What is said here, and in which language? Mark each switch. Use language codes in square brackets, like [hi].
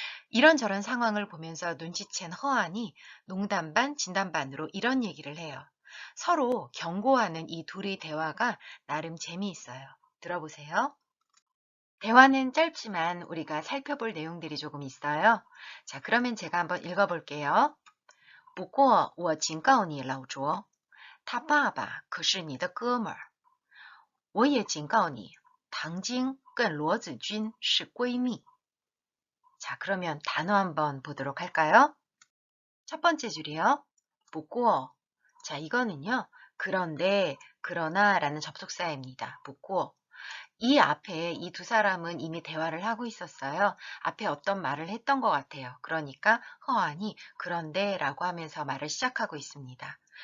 [ko] 이런저런 상황을 보면서 눈치챈 허안이 농담 반 진담 반으로 이런 얘기를 해요. 서로 경고하는 이 둘의 대화가 나름 재미있어요. 들어보세요. 대화는 짧지만 우리가 살펴볼 내용들이 조금 있어요. 자, 그러면 제가 한번 읽어볼게요. [zh] 不过我警告你老卓，他爸爸可是你的哥们儿。我也警告你，唐晶跟罗子君是闺蜜。 [ko] 자, 그러면 단어 한번 보도록 할까요? 첫 번째 줄이요. 不过.자, 이거는요. 그런데, 그러나 라는 접속사입니다. [zh] 不过. [ko] 이 앞에 이 두 사람은 이미 대화를 하고 있었어요. 앞에 어떤 말을 했던 것 같아요. 그러니까 허안이 그런데 라고 하면서 말을 시작하고 있습니다.